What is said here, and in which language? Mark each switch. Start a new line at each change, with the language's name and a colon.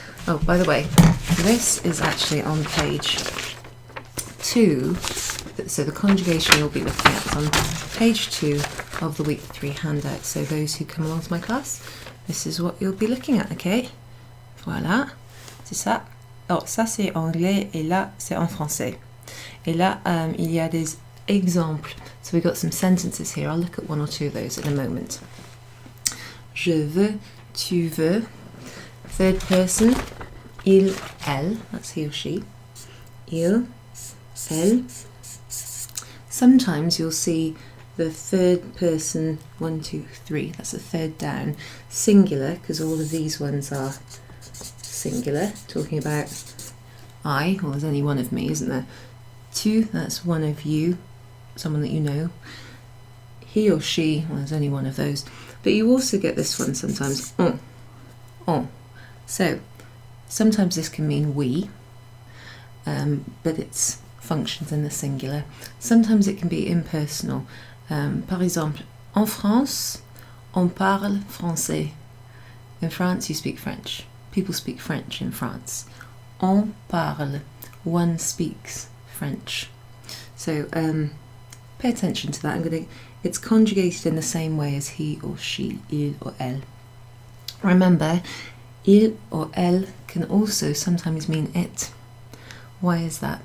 English: Oh, by the way, this is actually on page 2. So the conjugation you'll be looking at is on page 2 of the week 3 handout. So those who come along to my class, this is what you'll be looking at, okay?
French: Voilà, c'est ça. Oh, ça c'est anglais et là c'est en français. Et là, il y a des exemples.
English: So we've got some sentences here. I'll look at one or two of those in a moment.
French: Je veux, tu veux.
English: Third person, il, elle. That's he or she.
French: Il, elle.
English: Sometimes you'll see the third person, 1, 2, 3, that's the third down, singular, because all of these ones are singular, talking about I, well there's only one of me, isn't there? Tu, that's one of you, someone that you know. He or she, well there's only one of those. But you also get this one sometimes, on. So, sometimes this can mean we, but it's functions in the singular. Sometimes it can be impersonal.
French: Par exemple, en France, on parle français.
English: In France, you speak French. People speak French in France.
French: On parle.
English: One speaks French. So pay attention to that. It's conjugated in the same way as he or she, il or elle. Remember, il or elle can also sometimes mean it. Why is that?